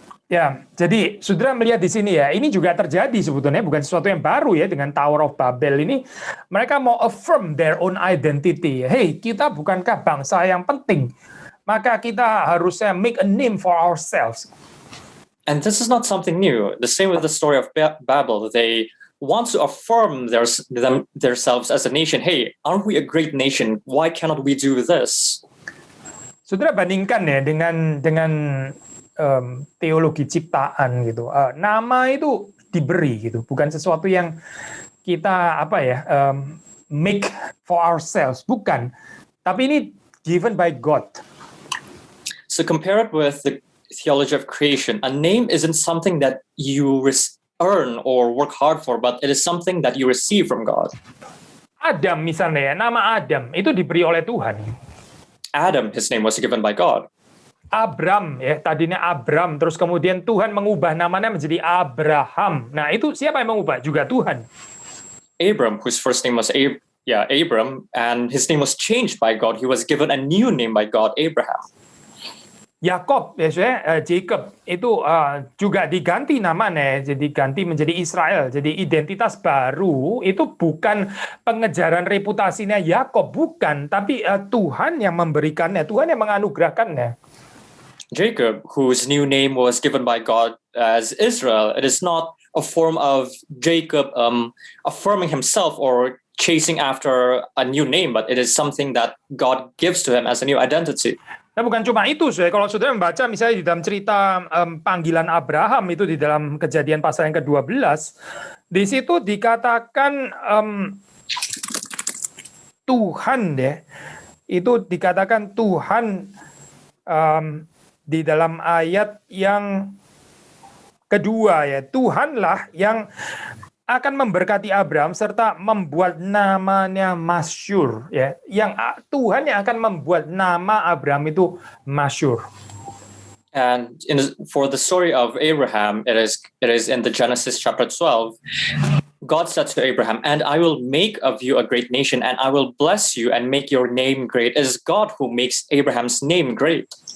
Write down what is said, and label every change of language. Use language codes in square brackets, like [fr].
[id] Ya, jadi saudara melihat di sini ya, ini juga terjadi sebetulnya, bukan sesuatu yang baru ya dengan Tower of Babel ini. Mereka mau [en] affirm their own identity. [id] Hey, kita bukankah bangsa yang penting? Maka kita harusnya [en] make a name for ourselves. And this is not something new. The same with the story of Babel. They want to affirm themselves as a nation. Hey, aren't we a great nation? Why cannot we do this? [id] Saudara bandingkan ya dengan teologi ciptaan gitu. Nama itu diberi gitu, bukan sesuatu yang kita [en] make for ourselves, [id] bukan. Tapi ini [en] given by God. So compare it with the theology of creation. A name isn't something that you earn or work hard for, but it is something that you receive from God. [id] Adam misalnya ya, nama Adam itu diberi oleh Tuhan. [en] Adam, his name was given by God. [id] Abram ya, tadinya Abram, terus kemudian Tuhan mengubah namanya menjadi Abraham. Nah, itu siapa yang mengubah? Juga Tuhan. [en] Abram, whose first name was Abram, and his name was changed by God. He was given a new name by God, Abraham. [id] Yakob, Jacob itu juga diganti namanya, jadi ganti menjadi Israel. Jadi identitas baru itu bukan pengejaran reputasinya Yakob, bukan, tapi Tuhan yang memberikannya, Tuhan yang menganugerahkannya. [en] Jacob, whose new name was given by God as Israel, it is not a form of Jacob affirming himself or chasing after a new name, but it is something that God gives to him as a new identity. [id] Nah, bukan cuma itu, kalau saudara membaca misalnya di dalam cerita panggilan Abraham itu di dalam Kejadian pasal yang ke-12, di situ dikatakan Tuhan ya, itu dikatakan Tuhan di dalam ayat yang kedua ya, Tuhanlah yang akan memberkati Abraham serta membuat namanya masyhur ya. Yang Tuhan yang akan membuat nama Abraham itu masyhur. [en] And for the story of Abraham, it is in the Genesis chapter 12. God said to Abraham, "And I will make of you a great nation, and I will bless you and make your name great." It is God who makes Abraham's name great.